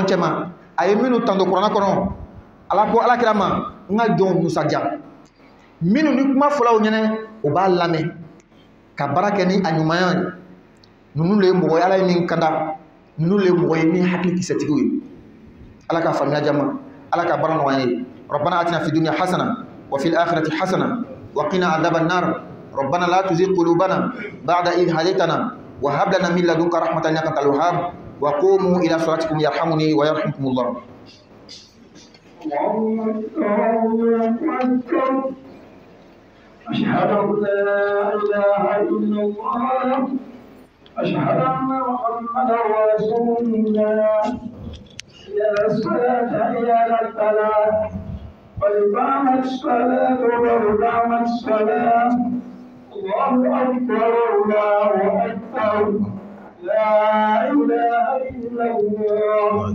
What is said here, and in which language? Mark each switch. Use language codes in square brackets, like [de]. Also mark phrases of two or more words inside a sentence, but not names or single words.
[bm] cɛ ma a ye minnu tanto kuranna kɔnɔ ala ko ala kira ma n ka jɔnw musaja minnu ni kuma fɔlaw ɲɛnɛ o b'a lamɛn ka baara kɛ ni a ɲumanya ye ninnu le ye mɔgɔ ye ala ye min kanda ninnu le ye mɔgɔ ye min hakili kisɛtigiw ye ala ka faamuya jama ala ka baara nɔgɔya ye [ar] ربنا آتنا في الدنيا حسنة وفي الآخرة حسنة وقنا عذاب النار ربنا لا تزغ قلوبنا بعد إذ هديتنا وهب لنا من لدنك رحمة إنك أنت الوهاب وقوموا إلى صلاتكم يرحمني ويرحمكم الله. أشهد أن لا إله إلا الله أشهد أن محمدا رسول الله يا الصلاة يا الفلاح قد قامت الصلاة قد قامت الصلاة الله أكبر الله أكبر لا إله إلا الله